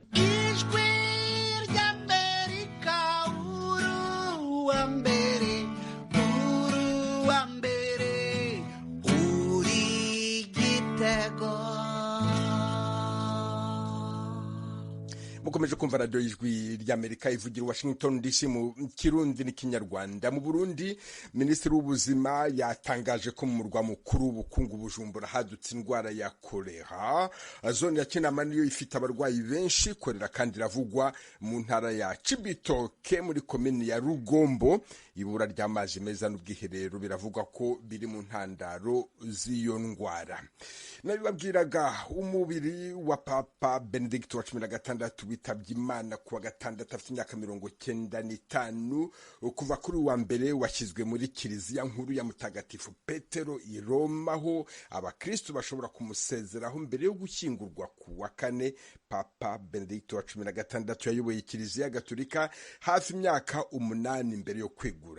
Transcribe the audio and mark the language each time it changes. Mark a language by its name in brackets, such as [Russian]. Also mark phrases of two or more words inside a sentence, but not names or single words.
[Kinyarwanda] Ijwi ry'Amerika uruwa mbere uruwa mbere uri igitego. Mukomeje kumva radio y'ijwi ry'Amerika ivugira Washington DC mu Kirundi n'Ikinyarwanda. Mu Burundi Minisitiri w'Ubuzima yatangaje ko mu murwa mukuru w'ubukungu Bujumbura hadutse indwara ya kolera. Zone ya Kinama niyo ifite abarwayi benshi. Kolera kandi iravugwa mu ntara ya Cibitoke muri komini ya Rugombo. Ibura ry'amazi meza n'ubwiherero biravugwa ko biri mu ntandaro z'iyo ndwara. Nabibabwiraga umubiri wa Papa Benedict wa 16 witabye Imana kuwa gatandatu afite imyaka 95. Kuva kuri wa mbere washyizwe muri kiliziya nkuru ya Mutagatifu Petero i Roma, aho abakristo bashobora kumusezeraho mbere yo gushyingurwa ku wa kane. Papa Benedict wa 16 yayoboye kiliziya gatolika hafi imyaka 8 mbere yo kwegura.